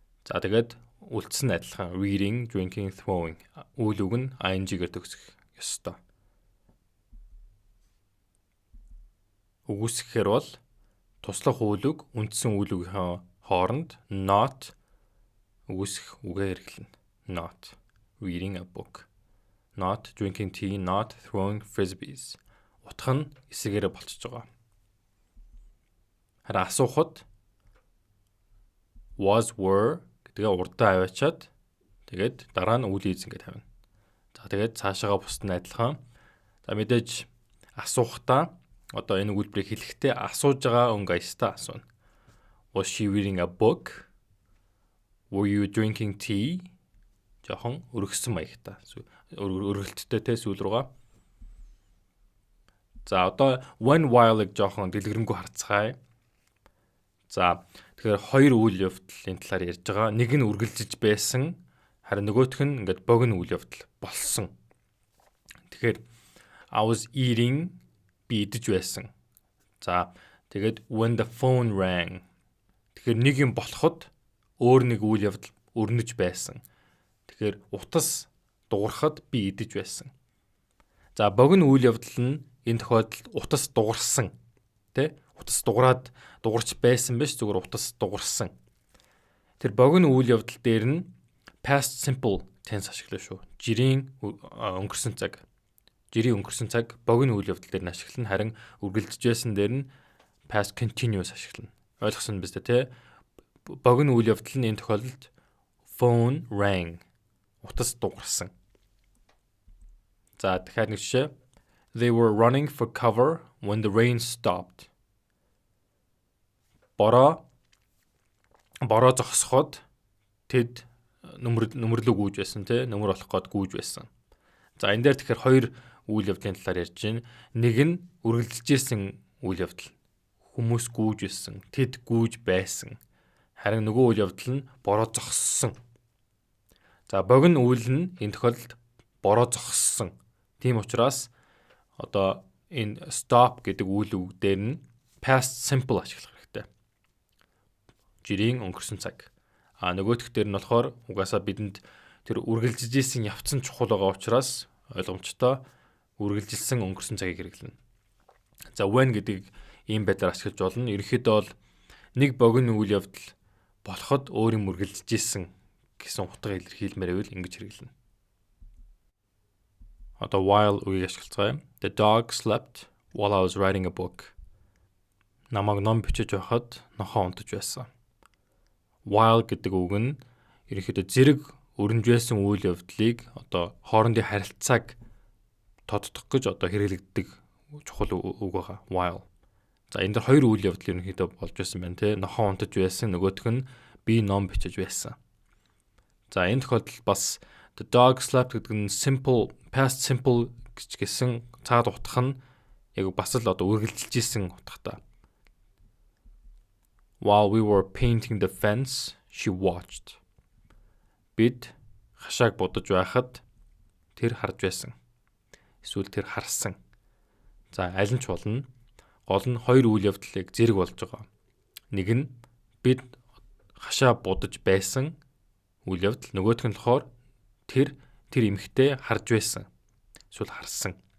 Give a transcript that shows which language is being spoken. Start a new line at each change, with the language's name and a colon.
Mongolian: За тэгээд үлдсэн адилхан
English: reading, drinking, throwing
Mongolian: үйл үг нь ing-гээр төгсөх ёстой. Үгүйсгэхээр бол туслах үйл үг үндсэн үйл үгийн хооронд not үгүйсгэх үгээр хэрэглэнэ.
English: Not reading a book, not drinking tea, not throwing frisbees.
Mongolian: Утга нь эсэгээрээ болчихж байгаа. Харин асуухад was, were тэгээ урдаа аваачаад тэгээд дараа нь үйл эзэн гэж тавина. За тэгээд цаашаага бусд нь адилхан. За мэдээж асуухтаа энэ үйлбэрийг хэлэхдээ асууж байгаа өнгө аястаа асууна.
English: Was she reading a book? Were you drinking tea?
Mongolian: Жохон өргөссөн маягтай. Өргөлттэй сүүл рүүгээ. За when, while-ыг жохон дэлгэрэнгүй харцгаая. За тэгэхээр хоёр үйл явдлын талаар ярьж байгаа. Нэг нь үргэлжиж байсан, харин нөгөөх нь богино үйл явдал болсон. Тэгэхээр
English: I was eating
Mongolian: би идэж байсан. За тэгээд
English: when the phone rang.
Mongolian: Тэгэхээр нэг юм болоход өөр нэг үйл явдал өрнөж байсан. Тэгэхээр утас дуурахад би идэж байсан. За богино үйл явдал нь энэ тохиолдолд утас дуурсан. Утас дугарч байсан биш, зүгээр утас дугарсан. тэр богино үйл явдал дээр нь past simple tense ашиглаа шүү. Жирийн өнгөрсөн цаг. Жирийн өнгөрсөн цаг богино үйл явдал дээр нь ашиглана. Харин үргэлжлэж байсан дээр нь past continuous ашиглана. Ойлгосон биз дээ, тэ? Богино үйл явдал нь энэ тохиолдолд
English: phone rang.
Mongolian: Утас дугарсан. За дахиад нэг жишээ.
English: They were running for cover when the rain stopped.
Mongolian: Бороо зогсоход тэд нөмрлөг гүйж байсан, тэ? Нөмөр болох гээд гүйж байсан. За энэ дээр тэгэхээр хоёр үйл явдлын талаар ярьж байна. Нэг нь үргэлжлэж ирсэн үйл явдал. Хүмүүс гүйж байсан, тэд гүйж байсан. Харин нөгөө үйл явдал нь бороо зогссон. За богино үйл нь энэ тохиолдолд бороо зогссон. Тийм учраас одоо энэ stop гэдэг үйл үг дээр нь past simple ашиглах хэрэгтэй. Жирийн өнгөрсөн цаг. Нөгөөх дээр нь болохоор угаасаа бидэнд тэр үргэлжлэж исэн явцсан чухал байгаа учраас ойлгомжтой үргэлжилсэн өнгөрсөн цагийг хэрэглэнэ. За when гэдэг ийм байдлаар ашиглаж болно. Ерөнхийдөө бол нэг богино үйл явдал болоход өөрийн үргэлжлэж исэн гэсэн утга илэрхийлмээр байвал ингэж хэрэглэнэ. Одоо while үгийг ашиглацгаая.
English: The dog slept while I was writing a book.
Mongolian: Намайг ном бичиж байхад нохоо унтаж байсан. While гэдэг үг нь ерөнхийдөө зэрэг өрнөж байсан үйл явдлыг одоо хоорондын харилцааг тодтох гэж одоо хэрэглэгддэг чухал үг байгаа.
English: While.
Mongolian: За энэ дэр хоёр үйл явдал ерөнхийдөө болж байсан байна, тэ? Нохоо унтаж байсан, нөгөөх нь би ном бичиж байсан. За энэ тохиолдолд бас
English: the dog slept
Mongolian: гэдэг нь simple past simple гэсэн цаад утга нь яг бас л одоо үргэлжилж исэн утгатай.
English: While we were painting the fence, she watched.
Mongolian: Бид хашааг будаж байхад тэр харж байсан. Эсвэл тэр харсан. За аль нь ч болно. Гол нь хоёр үйл явдлыг зэрэг болж байгаа. Нэг нь бид хашаа будаж байсан үйл явдал, нөгөөх нь болохоор тэр эмэгтэй харж байсан. Эсвэл харсан.